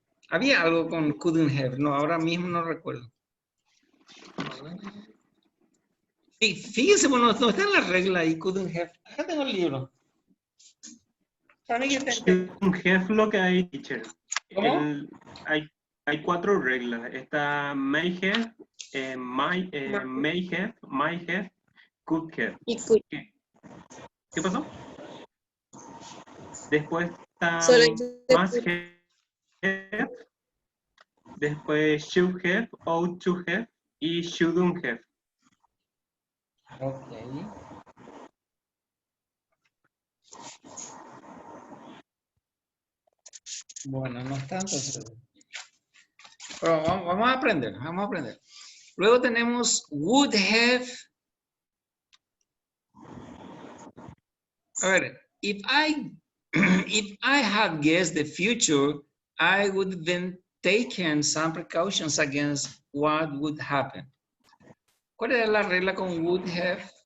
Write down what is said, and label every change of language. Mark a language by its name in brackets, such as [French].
[Spanish] Había algo con couldn't have, no, ahora mismo no recuerdo. Sí, fíjense, bueno, no está en la regla ahí, couldn't have. Acá tengo el libro. Shouldn't have lo que hay, teacher. ¿Cómo? Hay 4 reglas. Está may have, may have, might have, could have. Y could. ¿Qué pasó? Después está Solo must have, después should have, ought to have y shouldn't have. Ok. Bueno, no es tanto. Pero vamos a aprender, vamos a aprender. Luego tenemos would have. A ver, [English] if I had guessed the future, I would have then taken some precautions against what would happen. [Spanish] ¿Cuál era la regla con would have?